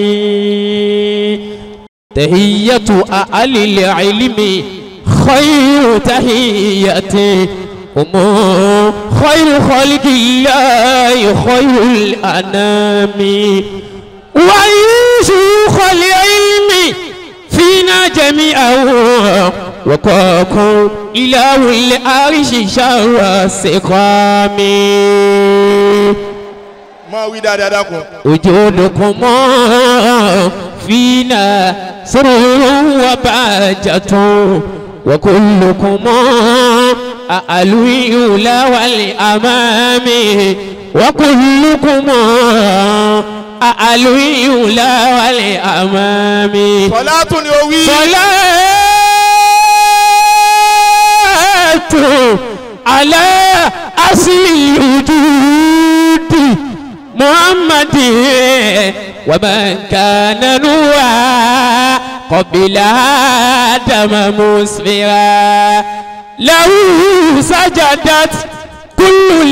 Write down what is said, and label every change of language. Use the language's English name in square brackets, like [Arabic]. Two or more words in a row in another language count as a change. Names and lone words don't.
[Arabic] تحية أهل العلم خير تحية هم خير خلق الله خير الأنام. ويشوخ العلم فينا جميعا وقاكم إله العرش شر السقام. [Yoruba] máa wí dáadáa dákun. [Arabic] وجودكم فينا سرور وبهجة وكلكم أعلو الأولى والأمام. وكلكم أعلو الأولى والأمام. [Yoruba] sọlátù ni ó wí. [Arabic] صلاة على أصل الوجود محمد ومن كان نورا قبل آدم مسفرا له سجدت كل